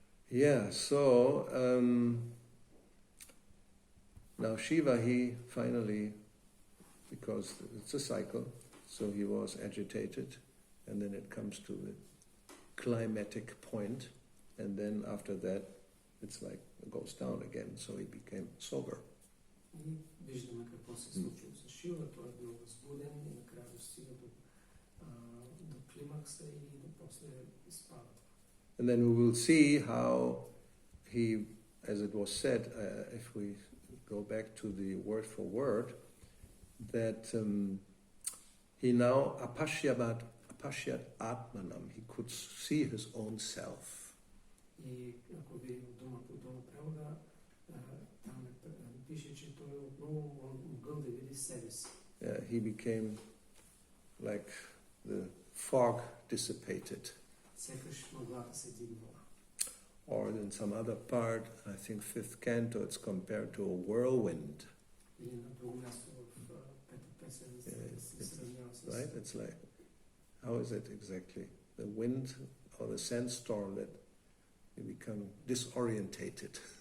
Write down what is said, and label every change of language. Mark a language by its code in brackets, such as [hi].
[en] Yeah, so now Shiva, he finally, because it's a cycle, so he was agitated, and then it comes to the climatic point, and then after that it's like it goes down again, so he became sober. [bg] И виждаме какво се случило с Шива. Той е бил възбуден и накрая достига до климакса и после изпада. [en] And then we will see how he, as it was said, if we go back to the word for word, that he now [sa] apashyat atmanam, [en] he could see his own self. [bg] И ако видим дума по дума превода, там пише, че той отново могъл да види себе си. [en] He became like the fog dissipated. [bg] Сякаш мъглата се дигнала. [en] Or in some other part, I think fifth canto, it's compared to a whirlwind. [bg] Или на друго място в пета песен се сравнява с... [en] Right? It's like, how is it exactly? The wind or the sandstorm that you become disorientated.